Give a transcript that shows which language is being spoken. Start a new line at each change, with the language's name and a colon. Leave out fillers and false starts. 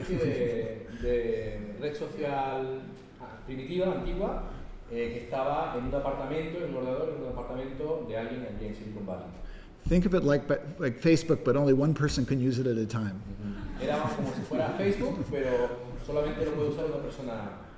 Spanish: Era una especie de red social primitiva, antigua, que estaba en un apartamento, en un ordenador, en un apartamento de alguien allí en Silicon Valley.
English: Think of it like Facebook, but only one person can use it at a time.
Spanish: Era como si fuera Facebook, pero solamente lo puede usar una persona.